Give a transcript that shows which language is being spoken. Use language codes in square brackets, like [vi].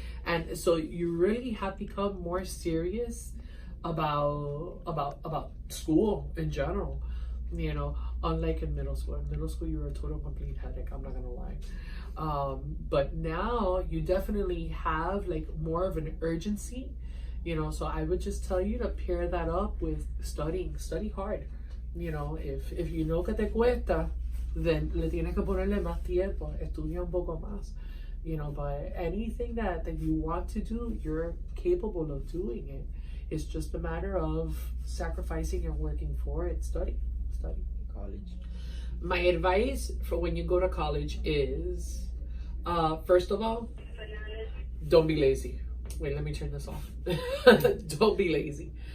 [en] And so you really have become more serious about school in general, you know, unlike in middle school. In middle school, you were a total complete headache, I'm not gonna lie. But now you definitely have like more of an urgency, you know, so I would just tell you to pair that up with studying. Study hard, You know, if you know [es] que te cuesta, [en] then [es] le tienes que ponerle más tiempo, estudia un poco más. [en] You know, but anything that you want to do, you're capable of doing it. It's just a matter of sacrificing and working for it. Study. College. My advice for when you go to college is, first of all, don't be lazy. Wait, let me turn this off. Don't be lazy.